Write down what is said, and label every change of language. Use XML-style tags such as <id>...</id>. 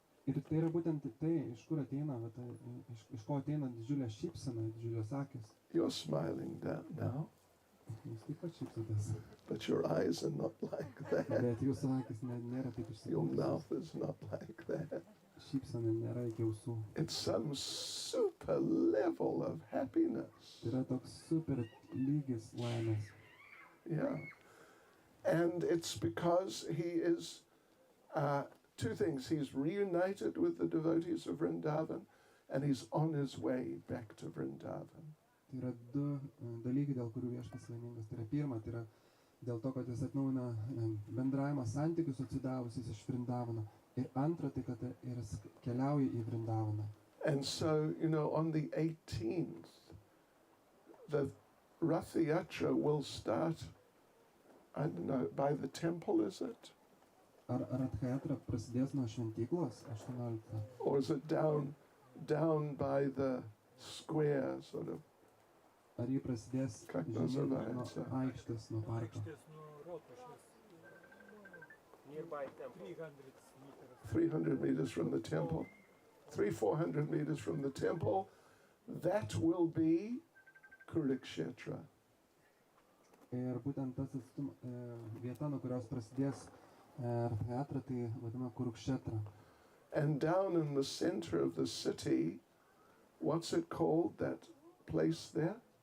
<lt>Ir tai yra būtent tai, iš kur ateina, iš ko ateina didžiulė šypsena, didžiulės akis.</lt> <en>You're smiling now,</en> <lt>Jūs taip pat šypsotės.</lt> <en>but your eyes are not like that.</en> <lt>Bet jūsų akis nėra taip</lt> <en>Your</en> <lt>išsipūtusios.</lt> <en>mouth is not like that.</en> <lt>Šypsena nėra iki ausų.</lt> <en>It's some super level of happiness.</en> <lt>Tai yra toks super lygis laimės.</lt> <en>Yeah. And it's because he is two things. He's reunited with the devotees of Vrindavan, and he's on his way back to Vrindavan.</en> <lt>Tai yra du dalykai, dėl kurių viešpats laimingas. Tai yra pirma, tai yra dėl to, kad jis atnaujina bendravimą santykius su atsidavusiais iš Vrindavano. Ir antra, tai kad jis keliauja į Vrindavaną.</lt> <en>And so, on the 18th, the Ratha Yatra will start, I don't know, by the temple, is it?</en> <lt>Ar Ratha-jatra prasidės nuo šventyklos 18?</lt> <en>Or is it down by the square, sort of?</en> <lt>Ar jį prasidės</lt> <ru>Как</ru> <lt>žemyn</lt> <ru>называется?</ru> <lt>nuo aikštės, nuo parko?</lt> <en>Nearby temple. 300 meters. 300 meters from the temple. 400 meters from the temple. That will be Kurukshetra.</en> <lt>Ir būtent tas vieta, nuo kurios prasidės Ratha-jatra, tai vadinama Kurukshetra.</lt> <en>And down in the center of the city, what's it called, that place there?</en>